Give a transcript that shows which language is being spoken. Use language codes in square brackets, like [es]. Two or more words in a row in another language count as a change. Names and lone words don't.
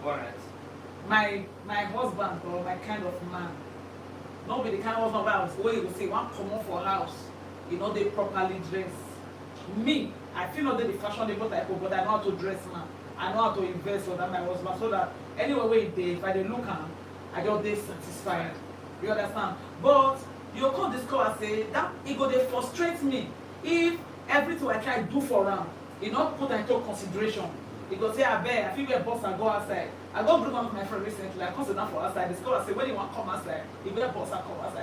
[pcm] Alright. My husband or my kind of man, not be the kind of husband where you go say one common for house, they properly dress. Me, I feel not the fashionable type of, but I know how to dress now. I know how to invest for that my husband, so that anyway if I dey look am, I just dey satisfied. You understand? But you come discover say that e go dey frustrate me if everything I try do for am, e not put into consideration. He go say, abeg, I fit wear box and go outside. I go bring one of my friend recently, I come sit down for outside, discover say when he wan come outside, he wear box and come outside.